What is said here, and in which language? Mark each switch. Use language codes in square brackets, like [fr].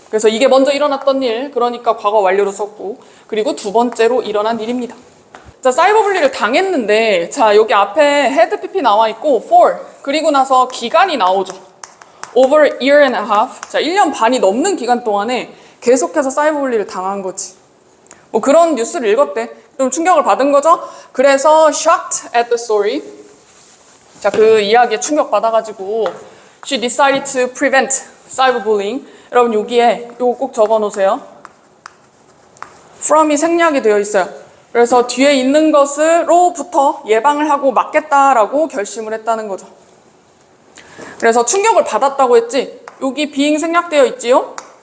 [ko] 그래서 이게 먼저 일어났던 일, 그러니까 과거 완료로 썼고, 그리고 두 번째로 일어난 일입니다. 자, 사이버블리를 당했는데, 자, 여기 앞에 had PP 나와 있고, for, 그리고 나서 기간이 나오죠. [en] over a year and a half. [ko] 자, 1년 반이 넘는 기간 동안에 계속해서 사이버블리를 당한 거지. 뭐 그런 뉴스를 읽었대. 좀 충격을 받은 거죠. 그래서 [en] shocked at the story. [ko] 자, 그 이야기에 충격받아가지고 [en] she decided to prevent cyberbullying. [ko] 여러분 여기에 이거 꼭 적어놓으세요. from이 생략이 되어 있어요. 그래서 뒤에 있는 것으로부터 예방을 하고 막겠다라고 결심을 했다는 거죠. 그래서 충격을 받았다고 했지. 여기 being 생략되어 있지요.